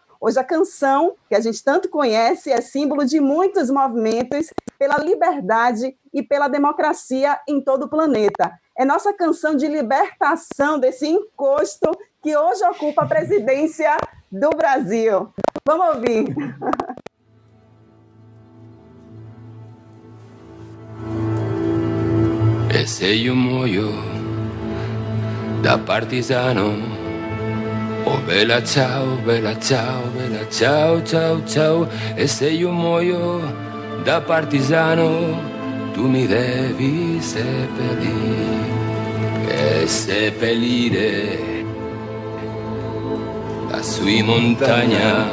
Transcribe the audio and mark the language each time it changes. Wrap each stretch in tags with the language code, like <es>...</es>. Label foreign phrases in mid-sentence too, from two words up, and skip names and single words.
<pt>Hoje a canção, que a gente tanto conhece, é símbolo de muitos movimentos pela liberdade e pela democracia em todo o planeta. É nossa canção de libertação desse encosto que hoje ocupa a presidência do Brasil. Vamos ouvir.</pt> <it>E se io muoio da partigiano, oh bella ciao, bella ciao, bella ciao, ciao, ciao. E se io muoio da partigiano, tu mi devi seppellire, e seppellire lassù in montagna.</it>